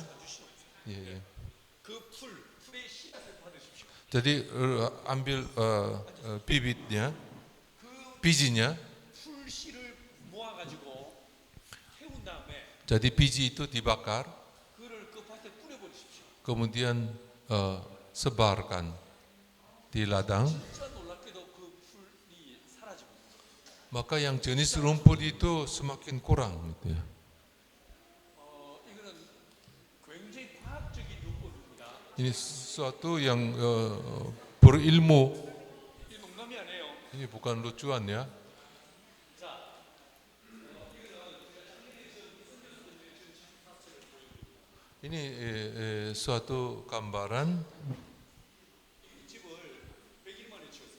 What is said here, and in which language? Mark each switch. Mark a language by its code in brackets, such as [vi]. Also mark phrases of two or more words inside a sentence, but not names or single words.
[id] Iya, iya. [ko] 그 풀의 씨앗을 받으십시오. [id] Jadi ambil bibitnya, bijinya. [ko] 풀 씨를 모아가지고 태운 다음에 [id] Jadi biji itu dibakar, [ko] 그를 그 밭에 뿌려버리십시오. [id] kemudian sebarkan di ladang. [ko] 진짜 놀랍게도 그 풀이 사라집니다. [id] Maka yang jenis rumput itu semakin kurang gitu ya. [ko] 이거는 굉장히 과학적인 요법입니다. [id] Ini sesuatu yang berilmu. [ko] 이 농담이 아니에요. [id] Ini bukan lucuan ya. [ko] 자, [id] Ini suatu gambaran. [ko] 집을 100일 만에 지었어요.